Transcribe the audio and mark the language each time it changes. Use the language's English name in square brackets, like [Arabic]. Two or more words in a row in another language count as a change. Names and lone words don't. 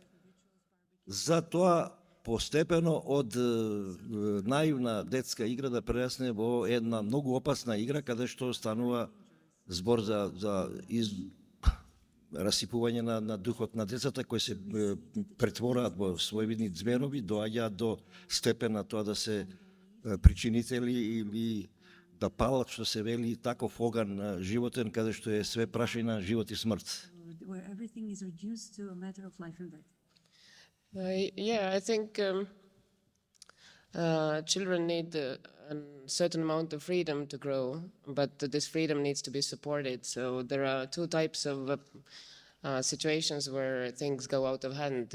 [Macedonian] Затоа постепено од наивна детска игра да прерасне во една многу опасна игра, каде што станува збор за расипување на духот на децата, кои се претвораат во своевидни зверови, доаѓаат до степен на тоа да се причинители или да палат, што се вели, таков оган животен, каде што е све прашајна живот и смрт. [English] Where everything is reduced to a matter of life and death. I think children need a certain amount of freedom to grow, but this freedom needs to be supported. So there are two types of situations where things go out of hand.